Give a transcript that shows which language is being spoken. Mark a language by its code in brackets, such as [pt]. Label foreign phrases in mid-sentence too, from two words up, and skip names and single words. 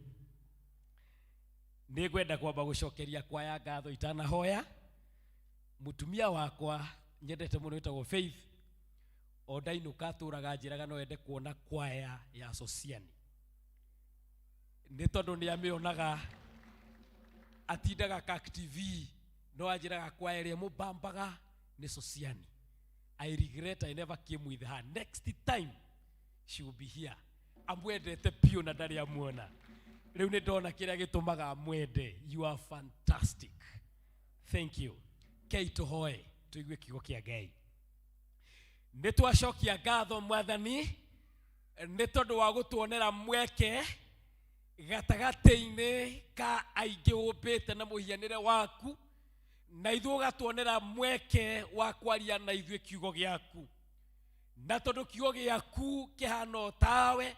[ki] ni gwenda kwamba gucokeria kwaya ngatho itanahoya mutumia wakwa nyendete muno witagwo Faith ondainuka turaga njiraga no ende kuona kwaya ya Sociani ni tondu ni amionaga atindaga Kak TV no ajiraga kwaya iria mubambaga ni Sociani. [en] I regret I never came with her. Next time she will be here. [ki] Amwendete pio na ndari amuona riu ni ndona kiria gitumaga amwende. [en] You are fantastic. Thank you. [ki] Kei tuhoe tuigue kiugo kia Ngai. Ni twacokia ngatho mwathani ni tondu wa gutuonera mweke gatagati-ini ka aingi umbite na muhianire waku na ithuĩ gatuonera mweke wa kwaria na ithuĩ kiugo giaku na tondu kiugo giaku kihana tawe